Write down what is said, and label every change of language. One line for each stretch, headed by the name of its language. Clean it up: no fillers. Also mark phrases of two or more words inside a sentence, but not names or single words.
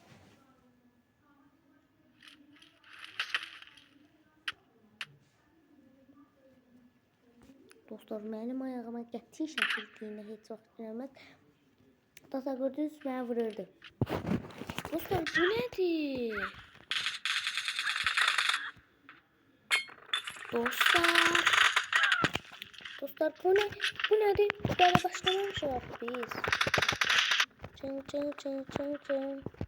Azerbaijani: Dostlar mənim ayağıma qəti şəkildə iğnə heç vaxt girməz. Dostlar gördünüz mənə vururdu. Dostlar bu nədir? Dostlar.
Turkish: Dostlar bu ne? Bu nedir? Böyle başlamamışlar biz. Çın çın çın çın çın.